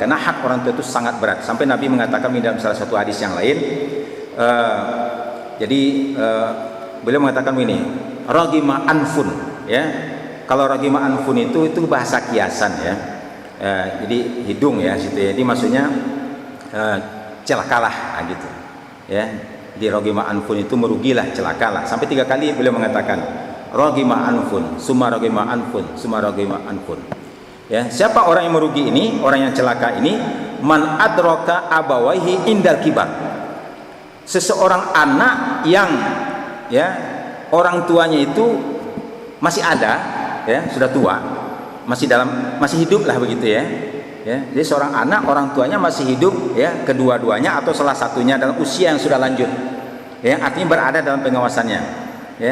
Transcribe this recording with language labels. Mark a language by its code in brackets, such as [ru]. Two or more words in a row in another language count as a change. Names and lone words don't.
[id] Karena hak orang tua itu sangat berat. Sampai Nabi mengatakan di dalam salah satu hadis yang lain, beliau mengatakan ini, [ar] رغم أنفه, [id] ya. Kalau [ar] رغم أنفه [id] itu bahasa kiasan, ya. Jadi hidung, ya, situ ya. Jadi maksudnya celakalah, gitu, ya. Di [ar] رغم أنفه [id] itu merugilah, celakalah. Sampai 3 kali beliau mengatakan [ar] رغم أنفه، ثم رغم أنفه، ثم رغم أنفه. [id] Ya, siapa orang yang merugi ini, orang yang celaka ini? [ar] من أدرك أبويه عند الكبر. [id] Seseorang anak yang, ya, orang tuanya itu masih ada, ya, sudah tua, masih hidup lah begitu, ya. Ya, jadi seorang anak orang tuanya masih hidup, ya, kedua-duanya atau salah satunya dalam usia yang sudah lanjut, ya, artinya berada dalam pengawasannya, ya.